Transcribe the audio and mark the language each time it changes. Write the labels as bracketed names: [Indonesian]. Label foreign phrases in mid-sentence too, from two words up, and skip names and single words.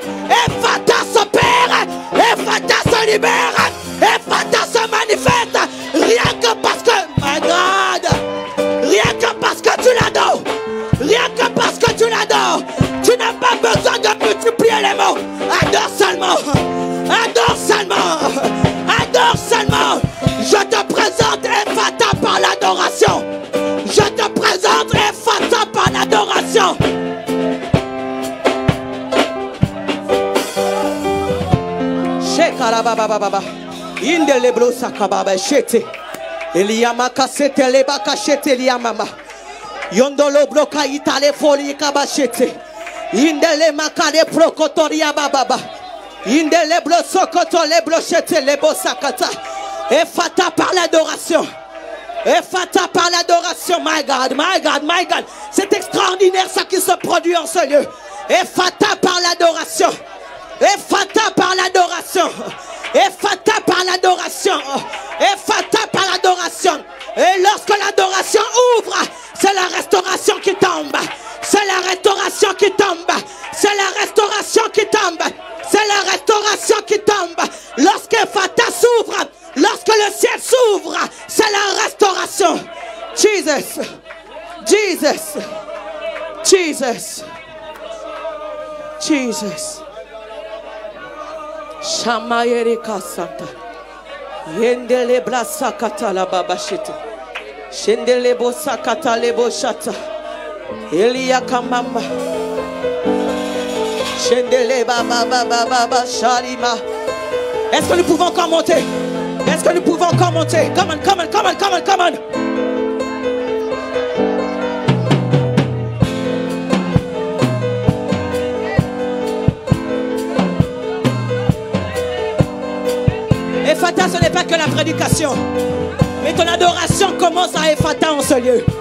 [French] Ephata s'opère, Ephata se libère, Ephata se manifeste, rien que parce que, [English] my God, [French] rien que parce que tu l'adores, rien que parce que tu l'adores, tu n'as pas besoin de multiplier les mots. Adore seulement, adore seulement, adore seulement. Je te présente Ephata par l'adoration. Je te présente Ephata par l'adoration. Shekarabababa, indeleblo sakababa shete, Eliama kasete leba kashete liamama, yondolo bloka itale foli kabashete, indele makale prokotoria bababa, indele blo sokoto leblo shete lebo sakata. Ephata par l'adoration. Ephata par l'adoration. [English] My God, my God, my God. [French] C'est extraordinaire ce qui se produit en ce lieu. Ephata par l'adoration. Ephata par l'adoration. Ephata par l'adoration. Ephata par l'adoration. Et lorsque l'adoration ouvre, c'est la restauration qui tombe. C'est la restauration qui tombe. C'est la restauration qui tombe. C'est la restauration qui tombe. Lorsque Ephata s'ouvre, lorsque le ciel s'ouvre, c'est la restauration. Jesus. Jesus. Jesus. Jesus. Shamayerika Santa. Yendele blasakata la babashita. Shendele bosakata lebo shata. Elia kamamba. Shendele baba baba baba sharima. Est-ce que nous pouvons encore monter? Est-ce que nous pouvons encore monter? [English] Come on, come on, come on, come on, come on. [French] Ephata, ce n'est pas que la prédication, mais ton adoration commence à Ephata en ce lieu.